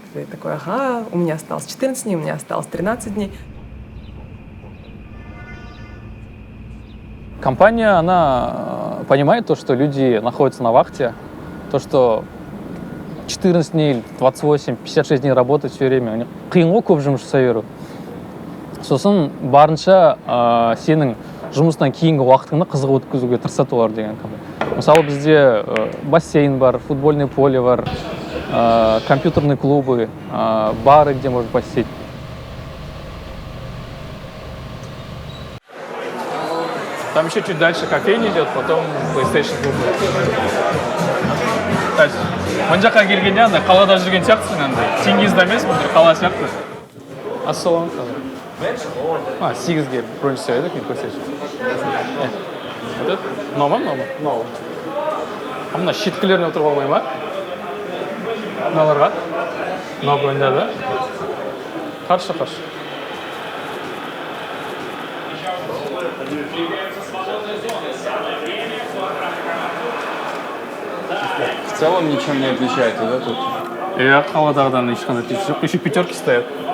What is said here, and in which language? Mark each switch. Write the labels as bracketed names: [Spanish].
[Russian] Ты такой, ага, у меня осталось 14 дней, у меня осталось 13 дней. Компания, она понимает то, что люди находятся на вахте, то, что 14 дней, 28, 56 дней работать все время. [Kazakh] Қиын ғой көп жұмыс жасай беру. Сосын барынша сенің жұмыстан кейінгі уақытыңды қызық өткізуге тырысады олар деген компания. Мысалы бізде бассейн бар, футбольный поле бар, [Russian] компьютерные клубы, бары, где можно посетить. Там еще чуть дальше кофейня идет, потом PlayStation клуб. То есть, [Kazakh] мына жаққа келгенде андай қалада жүрген сияқтысың, андай Теңізде емес, бір қала сияқты. Ассалаумағалейкум. 8-ге бронь жасап едік, мен көрсетші. Мынау ма? Мынау. Мына шеткілеріне отырып алмай ма? Мыналарға? Мынау броньдарды? Қаршы. [Russian] В целом ничем не отличается, да, тут? [Kazakh] Я қаладағыдан ешқандай отличие жоқ. [Russian] Еще пятерки стоят.